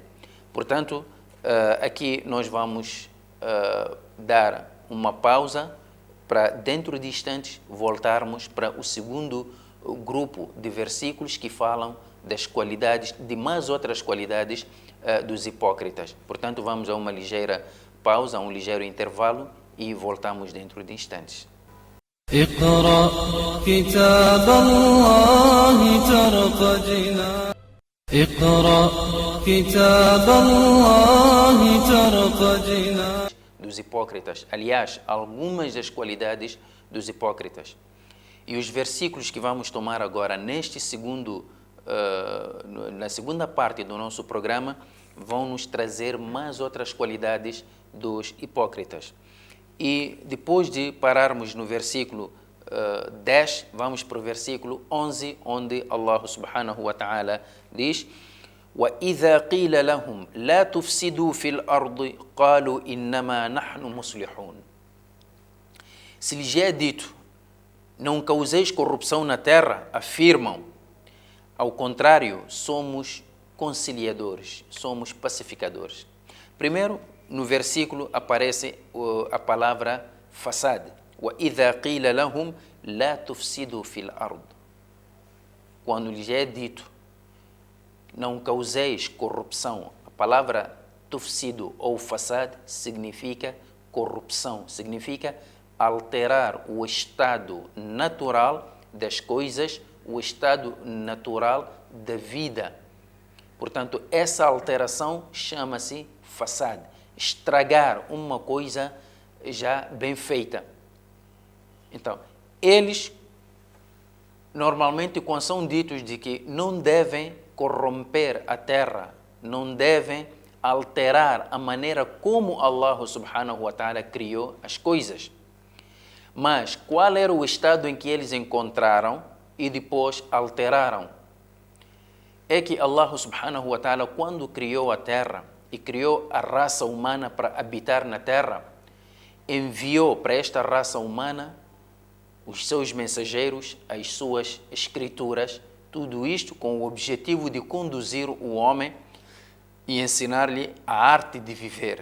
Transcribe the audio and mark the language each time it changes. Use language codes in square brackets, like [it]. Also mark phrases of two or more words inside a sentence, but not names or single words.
[pt] Portanto, aqui nós vamos dar uma pausa para, dentro de instantes, voltarmos para o segundo grupo de versículos que falam das qualidades, de mais outras qualidades dos hipócritas. Portanto, vamos a uma ligeira pausa, a um ligeiro intervalo e voltamos dentro de instantes. [ar] اقرأ كتاب الله ترق جنان اقرأ كتاب الله ترق جنان. [pt] Dos hipócritas, aliás, algumas das qualidades dos hipócritas. E os versículos que vamos tomar agora na segunda parte do nosso programa vão nos trazer mais outras qualidades dos hipócritas. E depois de pararmos no versículo 10, vamos para o versículo 11, onde Allah [ar] سبحانه وتعالى [pt] diz: [ar] وَإِذَا قِيلَ لَهُمْ لَا تُفْسِدُوا فِي الْأَرْضِ قَالُوا إِنَّمَا نَحْنُ مُصْلِحُونَ. [pt] Se lhes é dito, não causeis corrupção na terra, afirmam, ao contrário, somos conciliadores, somos pacificadores. Primeiro, no versículo aparece a palavra fasad. [ar] وَإِذَا قِيلَ لَهُمْ لَا تُفْسِدُوا فِي الْأَرْضِ. [pt] Quando lhes é dito, não causeis corrupção. A palavra tufsido ou fasad significa corrupção, significa alterar o estado natural das coisas, o estado natural da vida. Portanto, essa alteração chama-se fasad, estragar uma coisa já bem feita. Então, eles normalmente, quando são ditos de que não devem corromper a terra, não devem alterar a maneira como Allah [ar] سبحانه وتعالى [pt] criou as coisas. Mas qual era o estado em que eles encontraram e depois alteraram? É que Allah [ar] سبحانه وتعالى, [pt] quando criou a terra e criou a raça humana para habitar na terra, enviou para esta raça humana os seus mensageiros, as suas escrituras, tudo isto com o objetivo de conduzir o homem e ensinar-lhe a arte de viver.